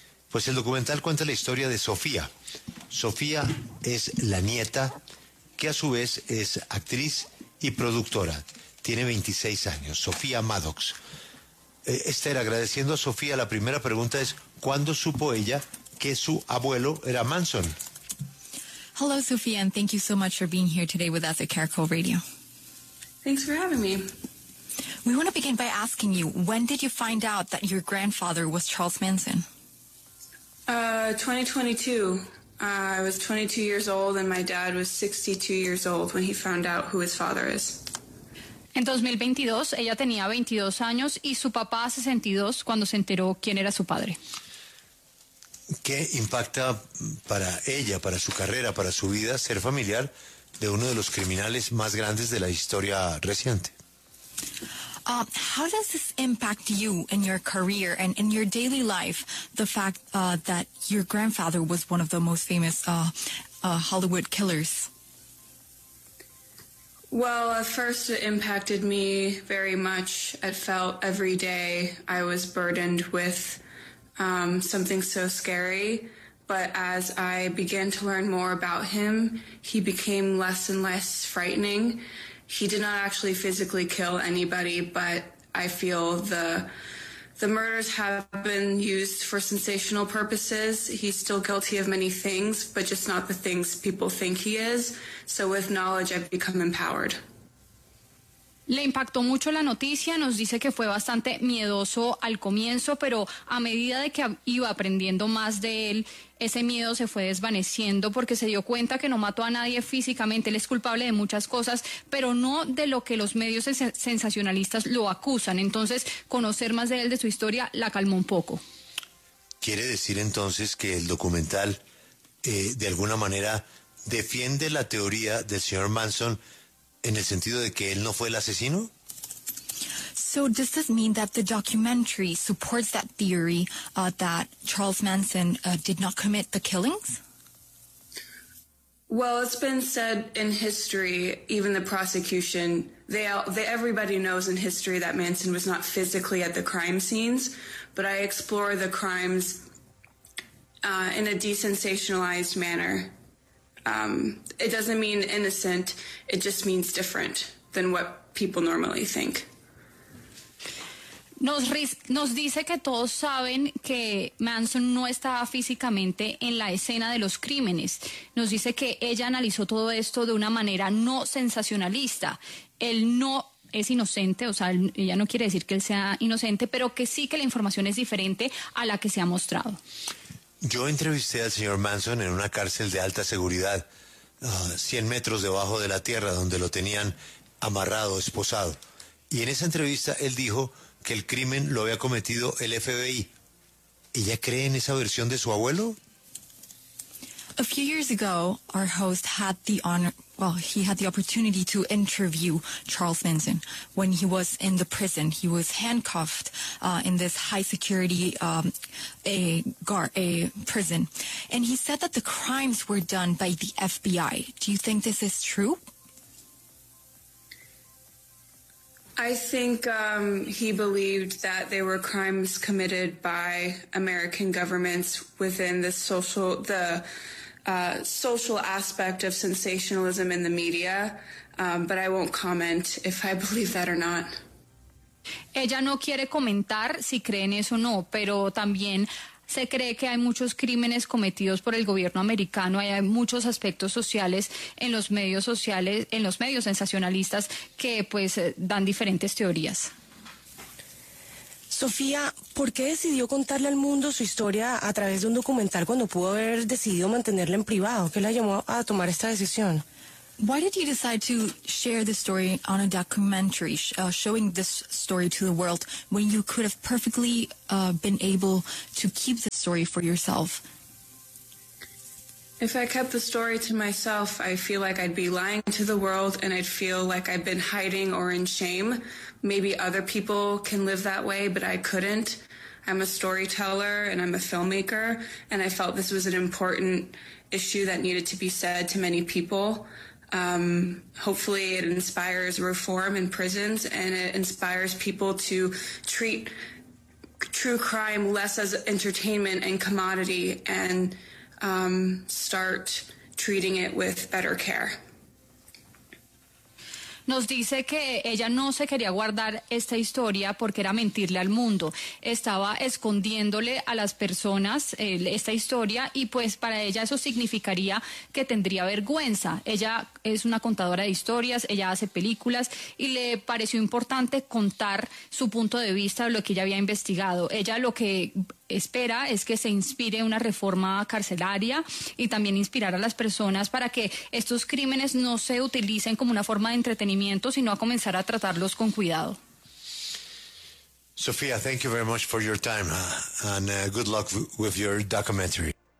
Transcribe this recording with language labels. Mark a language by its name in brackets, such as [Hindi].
[Spanish] Pues el documental cuenta la historia de Sofía. Sofía es la nieta, que a su vez es actriz y productora. Tiene 26 años, Sofía Maddox. Esther, agradeciendo a Sofía, la primera pregunta es, ¿cuándo supo ella que su abuelo era Manson? [English] Hello, Sofía, and thank you so much for being here today with us at Caracol Radio. Thanks for having me. We want to begin by asking you, when did you find out that your grandfather was Charles Manson? 2022. I was 22 years old and my dad was 62 years old when he found out who his father is. [Spanish] En 2022, ella tenía 22 años y su papá 62 cuando se enteró quién era su padre. ¿Qué impacta para ella, para su carrera, para su vida, ser familiar de uno de los criminales más grandes de la historia reciente? [English] How does this impact you and your career and in your daily life, the fact that your grandfather was one of the most famous Hollywood killers? Well, at first it impacted me very much. I felt every day I was burdened with something so scary. But as I began to learn more about him, he became less and less frightening. He did not actually physically kill anybody, but I feel the murders have been used for sensational purposes. He's still guilty of many things, but just not the things people think he is. So with knowledge, I've become empowered. [Spanish] Le impactó mucho la noticia, nos dice que fue bastante miedoso al comienzo, pero a medida de que iba aprendiendo más de él, ese miedo se fue desvaneciendo porque se dio cuenta que no mató a nadie físicamente. Él es culpable de muchas cosas, pero no de lo que los medios sensacionalistas lo acusan. Entonces, conocer más de él, de su historia, la calmó un poco. ¿Quiere decir entonces que el documental, de alguna manera, defiende la teoría del señor Manson en el sentido de que él no fue el asesino? [English] So does this mean that the documentary supports that theory that Charles Manson did not commit the killings? Well, it's been said in history, even the prosecution, everybody knows in history that Manson was not physically at the crime scenes, but I explore the crimes in a desensationalized manner. It doesn't mean innocent, it just means different than what people normally think. [Spanish] Nos dice que todos saben que Manson no estaba físicamente en la escena de los crímenes. Nos dice que ella analizó todo esto de una manera no sensacionalista. Él no es inocente, o sea, ella no quiere decir que él sea inocente, pero que sí que la información es diferente a la que se ha mostrado. Yo entrevisté al señor Manson en una cárcel de alta seguridad, 100 metros debajo de la tierra, donde lo tenían amarrado, esposado. Y en esa entrevista él dijo que el crimen lo había cometido el FBI. ¿Ella cree en esa versión de su abuelo? [English] A few years ago, our host had the honor, he had the opportunity to interview Charles Manson when he was in the prison. He was handcuffed in this high security prison. And he said that the crimes were done by the FBI. Do you think this is true? I think he believed that they were crimes committed by American governments within the social aspect of sensationalism in the media, but I won't comment if I believe that or not. [Spanish] Ella no quiere comentar si cree en eso o no, pero también se cree que hay muchos crímenes cometidos por el gobierno americano, hay muchos aspectos sociales, en los medios sensacionalistas que pues dan diferentes teorías. Sofía, ¿por qué decidió contarle al mundo su historia a través de un documental cuando pudo haber decidido mantenerla en privado? ¿Qué la llamó a tomar esta decisión? [English] Why did you decide to share the story on a documentary, showing this story to the world, when you could have perfectly been able to keep the story for yourself? If I kept the story to myself, I feel like I'd be lying to the world and I'd feel like I'd been hiding or in shame. Maybe other people can live that way, but I couldn't. I'm a storyteller and I'm a filmmaker, and I felt this was an important issue that needed to be said to many people. Hopefully it inspires reform in prisons and it inspires people to treat true crime less as entertainment and commodity and start treating it with better care. [Spanish] Nos dice que ella no se quería guardar esta historia porque era mentirle al mundo. Estaba escondiéndole a las personas esta historia y pues para ella eso significaría que tendría vergüenza. Ella es una contadora de historias, ella hace películas y le pareció importante contar su punto de vista de lo que ella había investigado. Ella lo que espera es que se inspire una reforma carcelaria y también inspirar a las personas para que estos crímenes no se utilicen como una forma de entretenimiento, sino a comenzar a tratarlos con cuidado. [English] Sofía, thank you very much for your time and good luck with your documentary.